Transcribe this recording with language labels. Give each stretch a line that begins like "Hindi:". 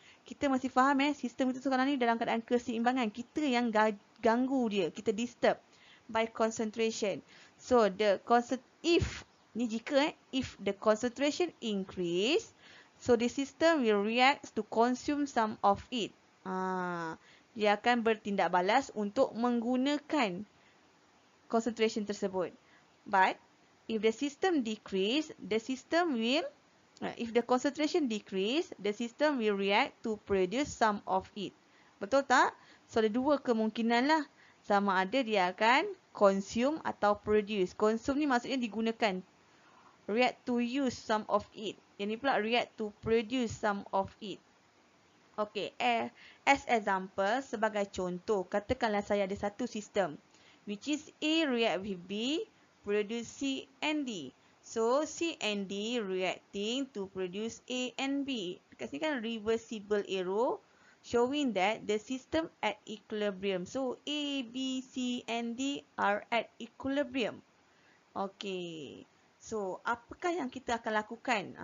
Malay: Kita masih faham sistem itu sekarang ni dalam keadaan keseimbangan. Kita yang ganggu dia, kita
English: disturb by
Malay: concentration.
English: So if the concentration increase, so the system will react to consume some of it.
Malay: Dia akan bertindak balas untuk menggunakan concentration tersebut.
English: But if the system decrease, if the concentration decrease, the system will react to produce some of it.
Malay: Betul tak? So, ada dua kemungkinan lah. Sama ada dia akan consume atau produce. Consume ni maksudnya digunakan.
English: React to use some of it.
Malay: Yang ni pula
English: react to produce some of it. Okey, as example,
Malay: sebagai contoh, katakanlah saya ada satu sistem
English: which is A react with B, produce C and D. So, C and D reacting to produce A and B.
Malay: Dekat sini kan
English: reversible arrow showing that the system at equilibrium. So, A, B, C and D are at equilibrium. Okey.
Malay: So, apakah yang kita akan lakukan?